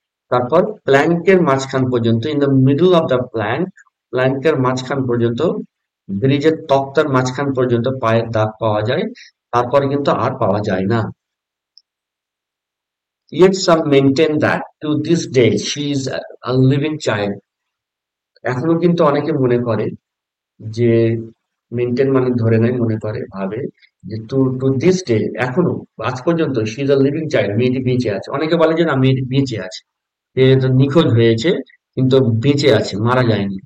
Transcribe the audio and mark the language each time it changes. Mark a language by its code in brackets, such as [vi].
[bn] তারপর প্ল্যাঙ্কের মাঝখান পর্যন্ত, [en] in the middle of the plank, [bn] প্ল্যাঙ্কের মাঝখান পর্যন্ত, ব্রিজের তক্তার মাঝখান পর্যন্ত পায়ের দাগ পাওয়া যায়, তারপরে কিন্তু আর পাওয়া যায় না। [en] Yet some maintain that to this day she is a living child. [bn] এখনো কিন্তু অনেকে মনে করে যে, মেনটেন মানে ধরে নেয়, মনে করে, ভাবে যে [en] two to this day, [bn] এখনো, আজ পর্যন্ত [en] she is a living child, [bn] মেয়েটি বেঁচে আছে। অনেকে বলে যে না, মেয়েটি বেঁচে আছে, সে তো নিখোঁজ হয়েছে কিন্তু বেঁচে আছে, মারা যায়নি।